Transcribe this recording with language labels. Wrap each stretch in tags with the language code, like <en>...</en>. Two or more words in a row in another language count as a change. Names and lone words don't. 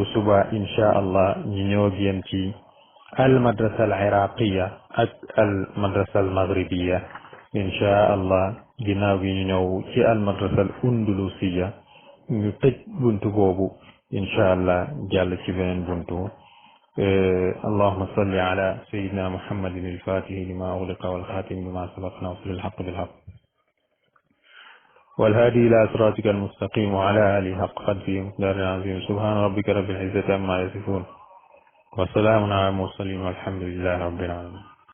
<wo>suba</wo> <ar>إن شاء الله</ar> <wo>ñu ñëw ak yéen ci</wo> <ar>المدرسة العراقية</ar> <wo>ak</wo> <ar>المدرسة المغربية إن شاء الله</ar> <wo>ginnaaw gi ñu ñëw ci</wo> <ar>المدرسة الأندلسية</ar> <wo>ñu tëj buntu boobu</wo> <ar>إن شاء الله</ar> <wo>jàll ci beneen buntu</wo> <ar>اللهم صل على سيدنا محمد الفاتح لما أغلق والخاتم لما سبق ناصر الحق بالحق والهادي إلى صراطك المستقيم وعلى آله حق قدره مقدار العظيم سبحان ربك رب العزة عما يصفون وسلام على المرسلين والحمد لله رب العالمين</ar>